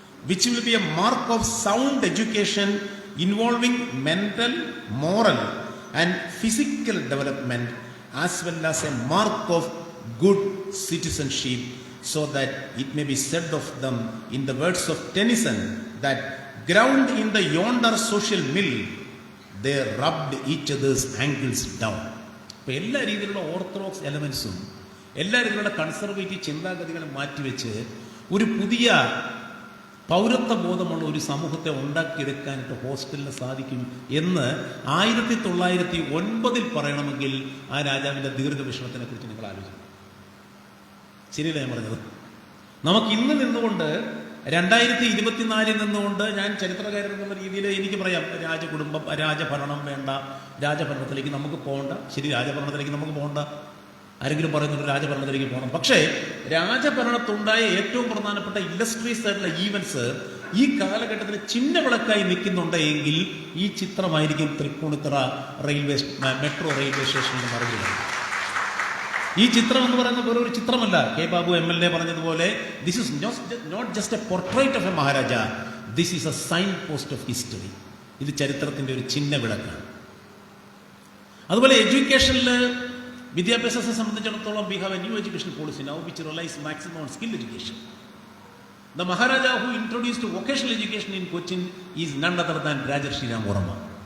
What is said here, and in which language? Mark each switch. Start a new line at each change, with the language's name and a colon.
English: which will be a mark of sound education involving mental, moral, and physical development, as well as a mark of good citizenship, so that it may be said of them, in the words of Tennyson, that ground in the yonder social mill, they rubbed each other's ankles down.
Malayalam: അപ്പോൾ എല്ലാ രീതിയിലുള്ള orthodox എലമെൻസും എല്ലാ രീതിയിലുള്ള conservative ചിന്താഗതികളും മാറ്റിവെച്ച് ഒരു പുതിയ പൗരത്വ ബോധമുള്ള ഒരു സമൂഹത്തെ ഉണ്ടാക്കിയെടുക്കാനായിട്ട് ഹോസ്റ്റലിന് സാധിക്കും എന്ന് 1909 പറയണമെങ്കിൽ ആ രാജാവിൻ്റെ ദീർഘവീക്ഷണത്തിനെ കുറിച്ച് നിങ്ങൾ ആലോചിക്കണം. ശരിയല്ല ഞാൻ പറഞ്ഞത്? നമുക്ക് ഇന്ന് നിന്നുകൊണ്ട് 2024 നിന്നുകൊണ്ട് ഞാൻ ചരിത്രകാരൻ എന്നുള്ള രീതിയിൽ എനിക്ക് പറയാം, രാജഭരണം വേണ്ട, രാജഭരണത്തിലേക്ക് നമുക്ക് പോകണ്ട. ശരി, രാജഭരണത്തിലേക്ക് നമുക്ക് പോകണ്ട. ആരെങ്കിലും പറയുന്നുണ്ട് രാജഭരണത്തിലേക്ക് പോകണം. പക്ഷേ രാജഭരണത്തുണ്ടായ ഏറ്റവും പ്രധാനപ്പെട്ട ഇല്ലസ്ട്രീസ് ആയിട്ടുള്ള ഈവൻസ് ഈ കാലഘട്ടത്തിൽ ചിഹ്ന വിളക്കായി നിൽക്കുന്നുണ്ട് എങ്കിൽ ഈ ചിത്രമായിരിക്കും തൃപ്പൂണിത്തുറ മെട്രോ റെയിൽവേ സ്റ്റേഷനിൽ മറിഞ്ഞത്. ഈ ചിത്രം എന്ന് പറയുന്നത് വേറെ ഒരു ചിത്രമല്ല. കെ ബാബു MLA പറഞ്ഞതുപോലെ,
English: This is not just a portrait of a maharaja, this is a sign post of history.
Malayalam: ഇത് ചരിത്രത്തിൻ്റെ ഒരു ചിഹ്ന വിളക്കാണ്. അതുപോലെ എഡ്യൂക്കേഷനിൽ, വിദ്യാഭ്യാസത്തെ സംബന്ധിച്ചിടത്തോളം,
English: we have a new education policy now which relies maximum on skill education. The Maharaja who introduced vocational education in Cochin is none other than Rajarshi Ramavarma.